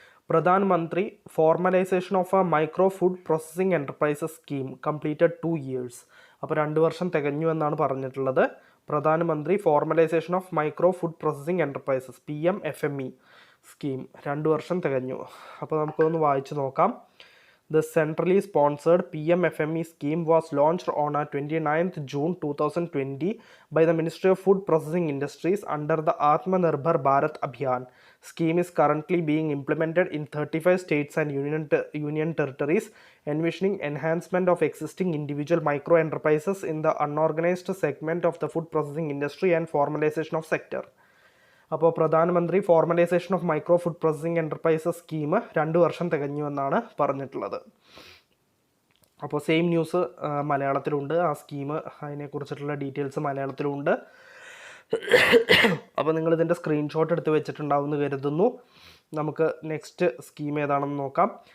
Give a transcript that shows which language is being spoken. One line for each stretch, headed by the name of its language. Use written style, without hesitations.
English: Pradhan Mantri formalisation of a micro food processing enterprises scheme completed 2 years.
Malayalam: അപ്പോൾ 2 വർഷം തികഞ്ഞു എന്നാണ് പറഞ്ഞിട്ടുള്ളത്. പ്രധാനമന്ത്രി formalisation of micro food processing enterprises PMFME scheme 2 വർഷം തികഞ്ഞു. അപ്പോൾ നമുക്കൊന്ന് വായിച്ചു നോക്കാം.
English: The centrally sponsored PMFME scheme was launched on 29th June 2020 by the Ministry of Food Processing Industries under the Atmanirbhar Bharat Abhiyan. Scheme is currently being implemented in 35 states and union territories, envisioning enhancement of existing individual micro enterprises in the unorganized segment of the food processing industry and formalization of sector.
Malayalam: അപ്പോൾ പ്രധാനമന്ത്രി formalisation of micro food processing enterprises scheme 2 വർഷം തികഞ്ഞു എന്നാണ് പറഞ്ഞിട്ടുള്ളത്. അപ്പോൾ same news മലയാളത്തിലുണ്ട്. ആ scheme അതിനെക്കുറിച്ചിട്ടുള്ള details മലയാളത്തിലുണ്ട്. അപ്പോൾ നിങ്ങളിതിൻ്റെ screenshot എടുത്ത് വെച്ചിട്ടുണ്ടാവുമെന്ന് കരുതുന്നു. നമുക്ക് നെക്സ്റ്റ് സ്കീം ഏതാണെന്ന് നോക്കാം.